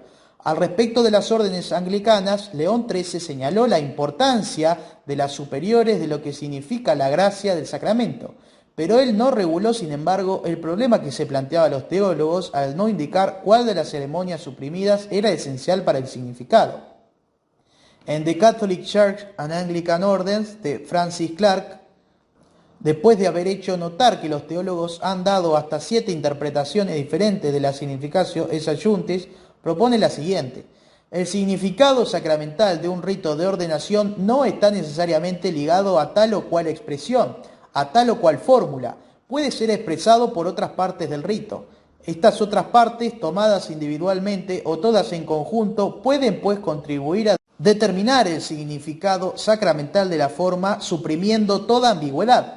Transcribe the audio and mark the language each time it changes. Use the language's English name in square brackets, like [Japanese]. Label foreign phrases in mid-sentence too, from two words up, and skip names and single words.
[Spanish] Al respecto de las órdenes anglicanas, León XIII señaló la importancia de las superiores de lo que significa la gracia del sacramento, pero él no reguló, sin embargo, el problema que se planteaba a los teólogos al no indicar cuál de las ceremonias suprimidas era esencial para el significado. En The Catholic Church and Anglican Orders de Francis Clark, después de haber hecho notar que los teólogos han dado hasta 7 interpretaciones diferentes de la [Latin] significatio ex adjunctis, [Spanish] propone la siguiente: El significado sacramental de un rito de ordenación no está necesariamente ligado a tal o cual expresión, a tal o cual fórmula. Puede ser expresado por otras partes del rito. Estas otras partes, tomadas individualmente o todas en conjunto, pueden pues contribuir a determinar el significado sacramental de la forma, suprimiendo toda ambigüedad.